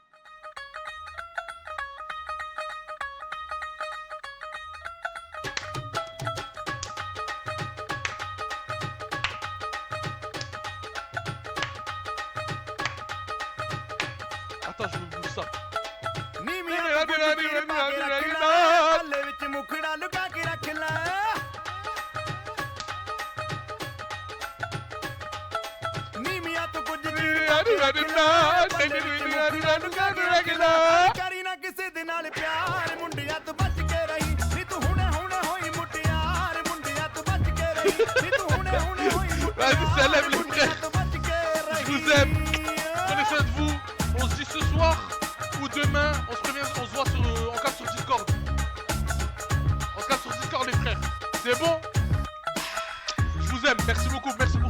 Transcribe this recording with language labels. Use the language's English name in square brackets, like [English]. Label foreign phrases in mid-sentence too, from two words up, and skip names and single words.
[French] Attends, je me bouge ça. [Punjabi] ਨੀਵੀਆਂ ਤੋਂ ਕੁਝ ਚੀਰ ਪਾ ਕੇ ਰੱਖ ਲੈ ਹੱਲੇ ਵਿੱਚ ਮੁਖੜਾ ਲੁਕਾ ਕੇ ਰੱਖ ਲੈ ਨੀਵੀਆਂ ਤੋਂ ਕੁਝ ਚੀਰ ਪਾ ਕੇ ਰੱਖ ਲੈ ਹੱਲੇ ਵਿੱਚ ਮੁਖੜਾ ਲੁਕਾ ਕੇ ਰੱਖ ਲੈ ਕਰੀ ਨਾ ਕਿਸੇ ਦੇ ਨਾਲ ਪਿਆਰ ਮੁੰਡਿਆਂ ਤੋਂ ਬਚ ਕੇ ਰਹੀ ਨੀ ਤੂੰ ਹੁਣੇ ਹੋਈ ਮੁਟਿਆਰ ਮੁੰਡਿਆਂ ਤੋਂ ਬਚ ਕੇ ਰਹੀ ਨੀ ਤੂੰ ਹੁਣੇ ਹੋਈ [French] Vas-y, salam les frères. Je vous aime. Prenez soin de vous. On se dit ce soir ou demain. On se prévient, on se voit on capte sur Discord. On se capte sur Discord les frères. C'est bon? Je vous aime. Merci beaucoup. Merci pour tout.